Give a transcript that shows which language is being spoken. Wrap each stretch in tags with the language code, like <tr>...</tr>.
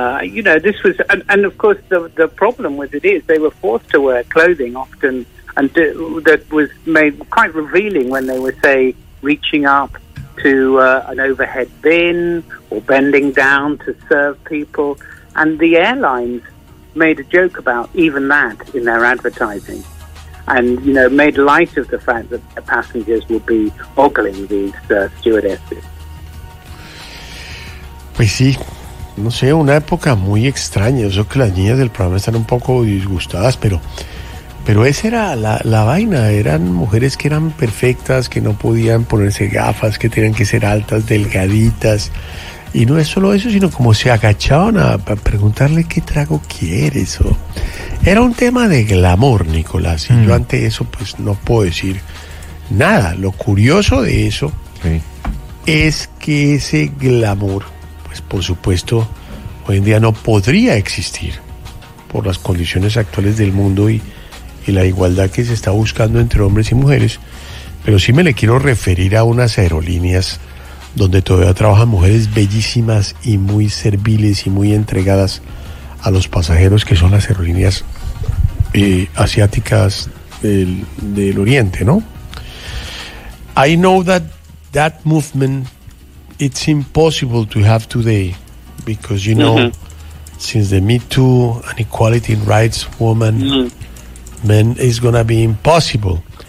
<en>You know, this was, and of course the problem with it is they were forced to wear clothing often, and that was made quite revealing when they were, say, reaching up to an overhead bin or bending down to serve people. And the airlines made a joke about even that in their advertising, and, you know, made light of the fact that the passengers would be ogling these stewardesses.</en> <es>Pues sí. No sé, una época muy extraña. Yo creo que las niñas del programa están un poco disgustadas, pero esa era la vaina. Eran mujeres que eran perfectas, que no podían ponerse gafas, que tenían que ser altas, delgaditas. Y no es solo eso, sino como se agachaban a preguntarle qué trago quieres. O... Era un tema de glamour, Nicolás. Y yo ante eso, pues no puedo decir nada. Lo curioso de eso es que ese glamour, pues por supuesto, hoy en día no podría existir por las condiciones actuales del mundo y la igualdad que se está buscando entre hombres y mujeres. Pero sí me le quiero referir a unas aerolíneas donde todavía trabajan mujeres bellísimas y muy serviles y muy entregadas a los pasajeros, que son las aerolíneas asiáticas del Oriente, ¿no?</es> <en>I know that movement... It's impossible to have today because, you know, since the Me Too and Equality in Rights, woman, men, is going to be impossible.</en>